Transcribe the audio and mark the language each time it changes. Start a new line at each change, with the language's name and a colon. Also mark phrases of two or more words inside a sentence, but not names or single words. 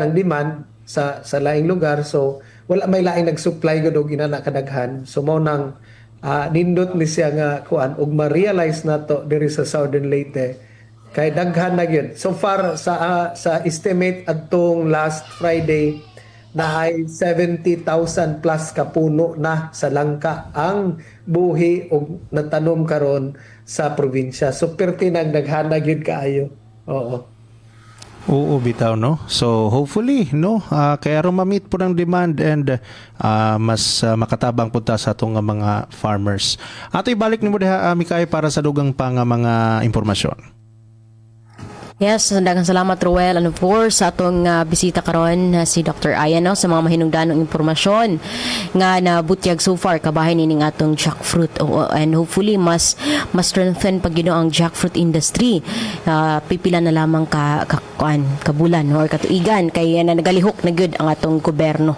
Cebuano: ang demand sa laing lugar so wala may laing nag-supply gud og inana kadaghan so mao nang nindot ni siya nga kuan og ma-realize nato diri sa Southern Leyte kay daghan na gyud
English: so far
Cebuano: sa estimate adtong
English: last Friday
Cebuano: na ay 70,000 plus ka puno na sa langka ang buhi og natanom karon sa probinsya so perti nang daghan na gyud kaayo. Oo, bitaw, no? So, hopefully, no? Kaya ron ma-meet po ng demand and mas makatabang po ta sa itong mga farmers. Ato ibalik ni mo diha, Mikay, para sa dugang pang mga impormasyon. Yes, daghang salamat Roel.
English: And of course,
Cebuano: sa atong bisita karon si Dr. Ayan no, sa mga mahinungdanong impormasyon nga nabutyag
English: so far
Cebuano: kabahin ining atong jackfruit
English: and hopefully
Cebuano: mas strengthen pag ang
English: jackfruit industry.
Cebuano: Pipila na lamang kabulan or katuigan kay nagalihok na gyud ang atong gobyerno.